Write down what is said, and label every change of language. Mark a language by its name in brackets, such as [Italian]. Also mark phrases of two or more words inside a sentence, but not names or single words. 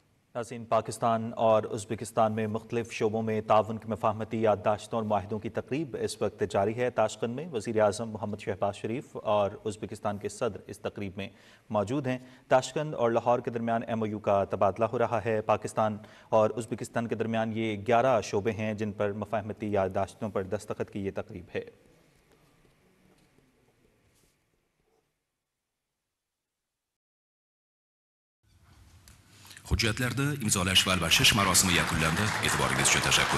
[Urdu] ناظرین، پاکستان اور ازبکستان میں مختلف شعبوں میں تعاون کی مفاہمتی یادداشتوں اور معاہدوں کی تقریب اس وقت جاری ہے. تاشقند میں وزیر اعظم محمد شہباز شریف اور ازبکستان کے صدر اس تقریب میں موجود ہیں. تاشقند اور لاہور کے درمیان MOU کا تبادلہ ہو رہا ہے. پاکستان اور ازبکستان کے درمیان یہ 11 شعبے ہیں جن پر مفاہمتی یادداشتوں پر دستخط کی یہ تقریب ہے. [Uzbek] Hujjatlarda imzolash va almashish marosimi yakunlandi. E'tiboringiz uchun tashakkur.